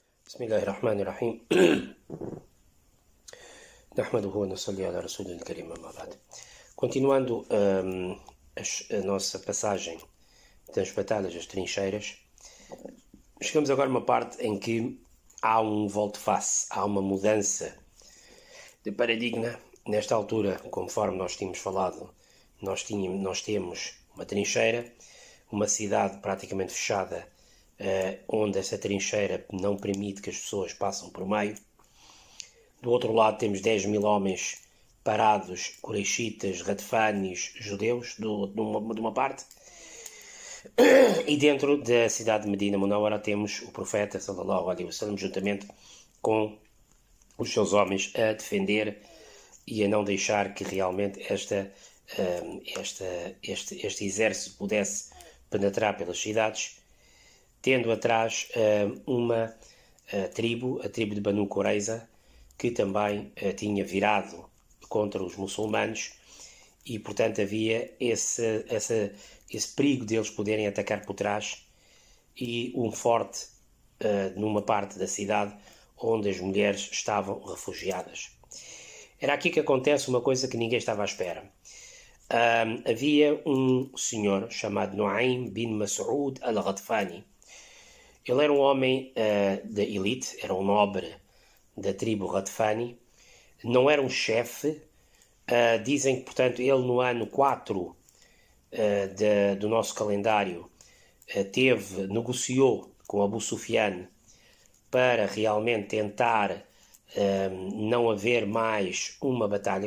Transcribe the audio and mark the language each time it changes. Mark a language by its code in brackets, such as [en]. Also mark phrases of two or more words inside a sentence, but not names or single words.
[ar] بسم الله الرحمن الرحيم نحمده ونصلي على رسوله الكريم أما بعد. [pt] Continuando a nossa passagem das batalhas das trincheiras, chegamos agora a uma parte em que há um volte-face, há uma mudança de paradigma. Nesta altura, conforme nós tínhamos falado, nós temos uma trincheira, uma cidade praticamente fechada, onde essa trincheira não permite que as pessoas passem por meio. Do outro lado temos 10.000 homens parados, Quraishitas, Radfanis, judeus, de uma parte. E dentro da cidade de Medina Munawara temos o profeta, [ar] صلى الله عليه وسلم, [pt] juntamente com os seus homens a defender e a não deixar que realmente este exército pudesse penetrar pelas cidades, tendo atrás uma tribo, a tribo de Banu Qurayza, que também tinha virado contra os muçulmanos, e portanto havia esse perigo deles poderem atacar por trás, e um forte numa parte da cidade onde as mulheres estavam refugiadas. Era aqui que acontece uma coisa que ninguém estava à espera. Havia um senhor chamado Nu'aym bin Mas'ud al-Ghatfani. Ele era um homem da elite, era um nobre da tribo Ghatfani, não era um chefe. Dizem que, portanto, ele no ano 4 do nosso calendário negociou com Abu Sufyan para realmente tentar não haver mais uma batalha.